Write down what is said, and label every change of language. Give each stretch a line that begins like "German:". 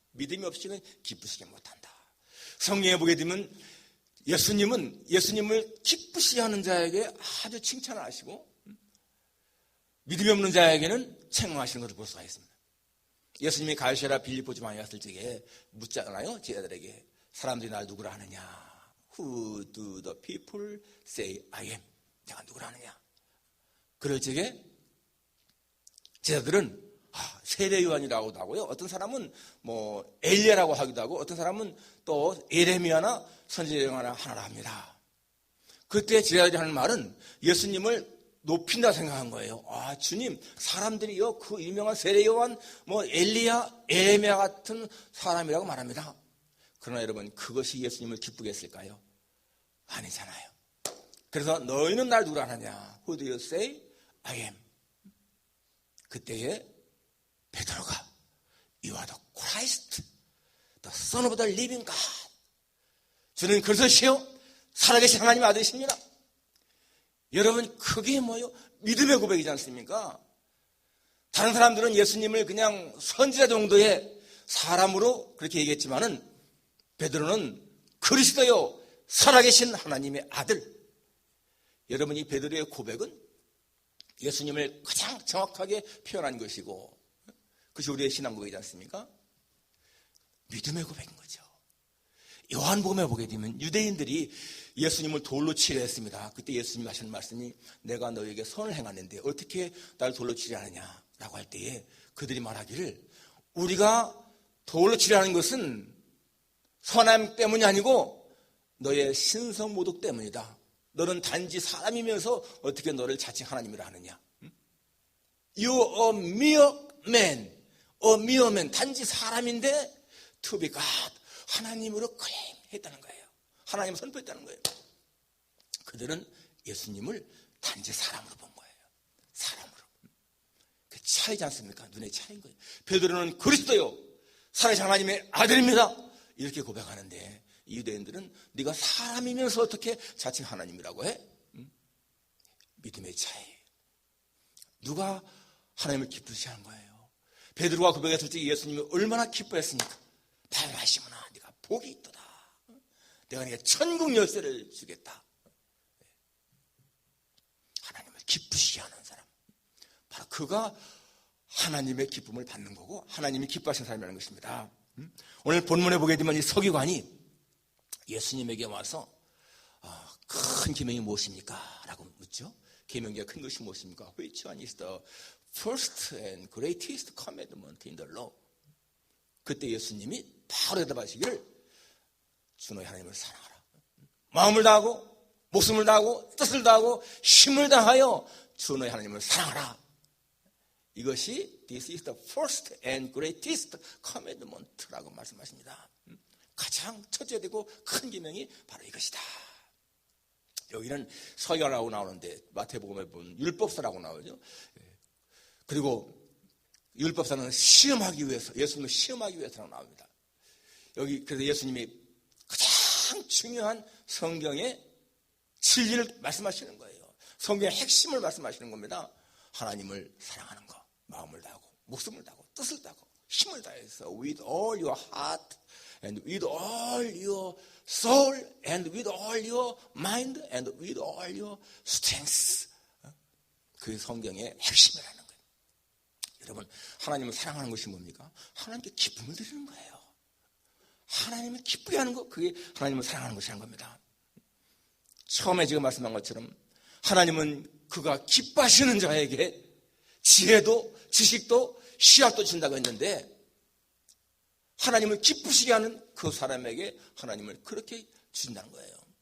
Korean: 믿음이 없이는 기쁘시게 못한다. 성경에 보게 되면 예수님을 기쁘시게 하는 자에게 아주 칭찬을 하시고 믿음이 없는 자에게는 책망하시는 것을 볼 수가 있습니다. 예수님이 갈시아라 빌립보 지방에 갔을 적에 묻잖아요. 제자들에게 사람들이 날 누구라 하느냐?
English: Who do the people say I am?
Korean: 내가 누구라 하느냐? 그럴 적에 제자들은 세례 요한이라고도 하고요. 어떤 사람은 엘리야라고 하기도 하고 어떤 사람은 또 예레미야나 선지자 하나라 합니다. 그때 제자들이 하는 말은 예수님을 높인다 생각한 거예요. 주님, 사람들이요 그 유명한 세례 요한, 엘리야, 예레미야 같은 사람이라고 말합니다. 그러나 여러분, 그것이 예수님을 기쁘게 했을까요? 아니잖아요. 그래서 너희는 날 누구라 하느냐?
English: Who do you say I am?
Korean: 그때에 베드로가
English: You are the Christ, the Son of the living God.
Korean: 주는 그리스도시요 살아계신 하나님의 아들이십니다. 여러분, 그게 뭐예요? 믿음의 고백이지 않습니까? 다른 사람들은 예수님을 그냥 선지자 정도의 사람으로 그렇게 얘기했지만은 베드로는 그리스도요 살아계신 하나님의 아들. 여러분, 이 베드로의 고백은 예수님을 가장 정확하게 표현한 것이고 그것이 우리의 신앙 고백이지 않습니까? 믿음의 고백인 거죠. 요한복음에 보게 되면 유대인들이 예수님을 돌로 치려 했습니다. 그때 예수님이 하시는 말씀이 내가 너에게 선을 행하는데 어떻게 나를 돌로 치려 하느냐 라고 할 때에 그들이 말하기를 우리가 돌로 치려 하는 것은 선함 때문이 아니고 너의 신성모독 때문이다. 너는 단지 사람이면서 어떻게 너를 자칭 하나님이라 하느냐.
English: You are mere man.
Korean: 단지 사람인데
English: to be God.
Korean: 하나님으로 클레임했다는 거예요. 하나님을 선포했다는 거예요. 그들은 예수님을 단지 사람으로 본 거예요. 사람으로. 그 차이지 않습니까? 눈의 차이인 거예요. 베드로는 그리스도요 살아계신 하나님의 아들입니다. 이렇게 고백하는데 유대인들은 네가 사람이면서 어떻게 자칭 하나님이라고 해? 믿음의 차이. 누가 하나님을 기쁘시게 하는 거예요? 베드로가 고백했을 때 예수님이 얼마나 기뻐했습니까? 바로 시몬아, 네가 복이 있도다. 내가 네게 천국 열쇠를 주겠다. 하나님을 기쁘시게 하는 사람, 바로 그가 하나님의 기쁨을 받는 거고 하나님이 기뻐하시는 사람이라는 것입니다. 오늘 본문에 보게 되면 이 서기관이 예수님에게 와서 큰 계명이 무엇입니까? 라고 묻죠. 계명기가 큰 것이 무엇입니까?
English: Which one is the first and greatest commandment in the law?
Korean: 그때 예수님이 바로 대답하시기를 주 너희 하나님을 사랑하라. 마음을 다하고 목숨을 다하고 뜻을 다하고 힘을 다하여 주 너희 하나님을 사랑하라. 이것이
English: This is the first and greatest commandment
Korean: 라고 말씀하십니다. 가장 첫째되고 큰 계명이 바로 이것이다. 여기는 서기관이라고 나오는데 마태복음에 보면 율법사라고 나오죠. 그리고 율법사는 시험하기 위해서, 예수님을 시험하기 위해서라고 나옵니다. 여기 그래서 예수님이 가장 중요한 성경의 진리를 말씀하시는 거예요. 성경의 핵심을 말씀하시는 겁니다. 하나님을 사랑하는 거, 마음을 다하고 목숨을 다하고 뜻을 다하고 힘을 다해서
English: with all your heart and with all your soul and with all your mind and with all your strength.
Korean: 그게 성경의 핵심이라는 거예요. 여러분, 하나님을 사랑하는 것이 뭡니까? 하나님께 기쁨을 드리는 거예요. 하나님을 기쁘게 하는 것, 그게 하나님을 사랑하는 것이라는 겁니다. 처음에 지금 말씀한 것처럼 하나님은 그가 기뻐하시는 자에게 지혜도 지식도 시약도 준다고 했는데, 하나님을 기쁘시게 하는 그 사람에게 하나님을 그렇게 주신다는 거예요.